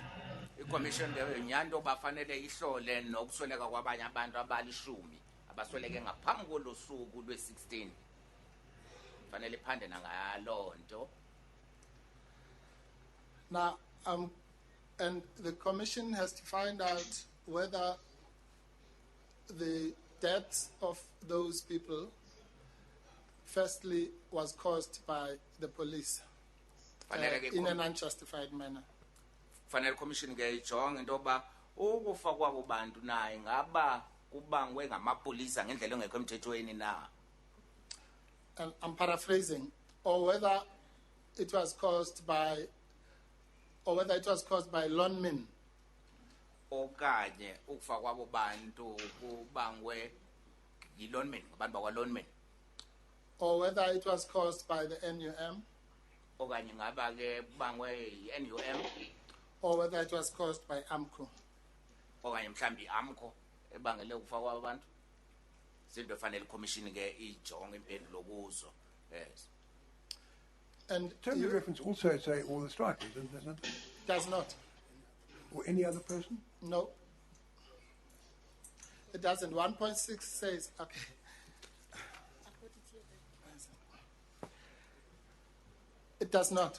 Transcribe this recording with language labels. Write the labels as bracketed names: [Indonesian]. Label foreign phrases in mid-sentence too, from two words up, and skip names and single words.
[Xhosa] iCommission leyo nyani nto bafanele ihlole nokusweleka kwabanye abantu abalishumi abasweleke ngaphambi kolo suku lwe-16 fanele iphande nangaloo nto. [English] Now, and the commission has to find out whether the deaths of those people firstly was caused by the police in an unjustified manner. [Xhosa] Fanele commission ke ijonge into yoba ukufa kwabo bantu naye ngaba kubangwe ngamapolisa ngendlela engekho emthethweni na. [English] And I'm paraphrasing, or whether it was caused by lawmen. [Xhosa] Okanye ukufa kwabo bantu kubangwe yilonmen, abantu bakwa-lawmen. [English] Or whether it was caused by the NUM. [Xhosa] Okanye ngaba ke kubangwe yi-NUM. [English] Or whether it was caused by AMCO. [Xhosa] Okanye mhlambi i-AMCO ebangele ukufa kwabo bantu. Zinto efanele commission ke ijonge impendulo kuzo. [English] Yes. And terms of reference also say all the strikers, doesn't it? Does not. Or any other person? No. It doesn't. 1.6 says, okay. It does not.